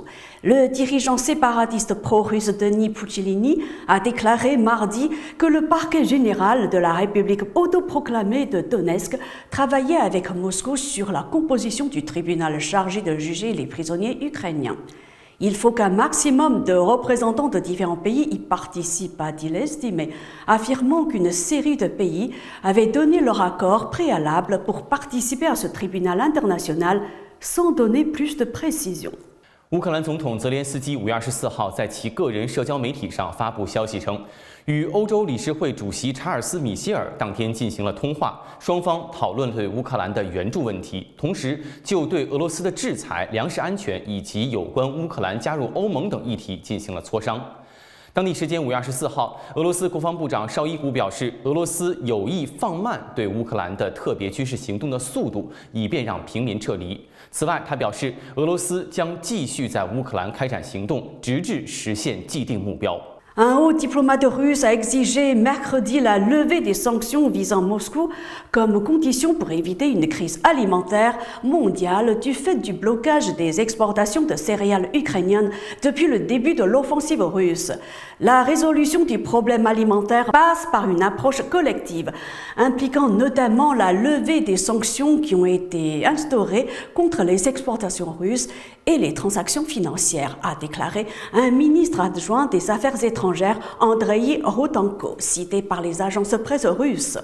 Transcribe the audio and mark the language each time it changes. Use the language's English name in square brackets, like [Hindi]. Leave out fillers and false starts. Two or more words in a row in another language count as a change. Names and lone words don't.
[French] Le dirigeant séparatiste pro-russe Denis Puchilini a déclaré mardi que le parquet général de la République autoproclamée de Donetsk travaillait avec Moscou sur la composition du tribunal chargé de juger les prisonniers ukrainiens. Il faut qu'un maximum de représentants de différents pays y participent, a-t-il estimé, affirmant qu'une série de pays avaient donné leur accord préalable pour participer à ce tribunal international sans donner plus de précision. [Chinese] 乌克兰总统泽连斯基5月24号在其个人社交媒体上发布消息称，与欧洲理事会主席查尔斯·米歇尔当天进行了通话，双方讨论了对乌克兰的援助问题，同时就对俄罗斯的制裁、粮食安全以及有关乌克兰加入欧盟等议题进行了磋商。当地时间5月24号，俄罗斯国防部长绍伊古表示，俄罗斯有意放慢对乌克兰的特别军事行动的速度，以便让平民撤离。此外，他表示，俄罗斯将继续在乌克兰开展行动，直至实现既定目标。 [French] Un haut diplomate russe a exigé mercredi la levée des sanctions visant Moscou comme condition pour éviter une crise alimentaire mondiale du fait du blocage des exportations de céréales ukrainiennes depuis le début de l'offensive russe. La résolution du problème alimentaire passe par une approche collective, impliquant notamment la levée des sanctions qui ont été instaurées contre les exportations russes et les transactions financières, a déclaré un ministre adjoint des Affaires étrangères, Andrei Rotenko, cité par les agences presse russes.